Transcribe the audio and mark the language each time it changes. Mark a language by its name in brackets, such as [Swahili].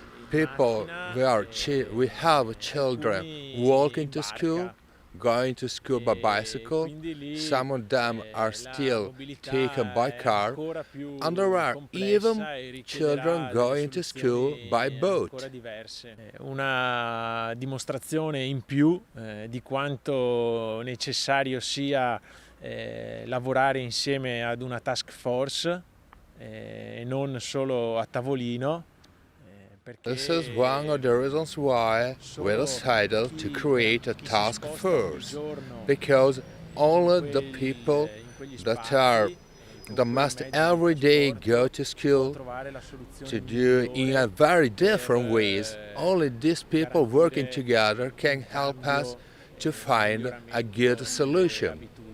[English] people, we have children walking to school, going to school by bicycle. Some of them are still taken by car, and there are even children going to school by boat. [Italian] Una dimostrazione in più di quanto necessario sia lavorare insieme ad una task force e non solo a tavolino. [English] This is one of the reasons why we decided to create a task force, because only the people that must every day go to school to do in a very different ways, only these people working together can help us to find a good solution.